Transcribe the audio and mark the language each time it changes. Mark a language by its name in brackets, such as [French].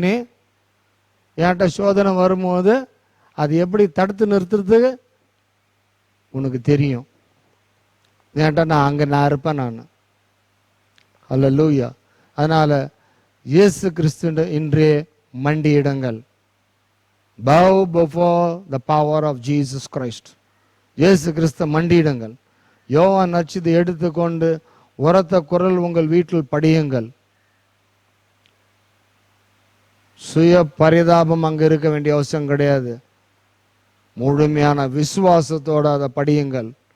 [Tamil] நீ என்கிட்ட சோதனை வரும்போது அது எப்படி தடுத்து நிறுத்துறதுக்கு உனக்கு தெரியும். என்கிட்ட நான் இருப்பேன் நான். அல்லேலூயா. அதனால் இயேசு கிறிஸ்து இன்றே மண்டியிடுங்கள். [English] bow before the power of Jesus Christ. [Tamil] இயேசு கிறிஸ்து மண்டியிடுங்கள். யோவான் நற்செய்தி எடுத்துக்கொண்டு உரத்த குரல் உங்கள் வீட்டில் படியுங்கள். சுய பரிதாபம் அங்கே இருக்க வேண்டிய அவசியம் கிடையாது. முழுமையான விசுவாசத்தோடு அதை படியுங்கள்.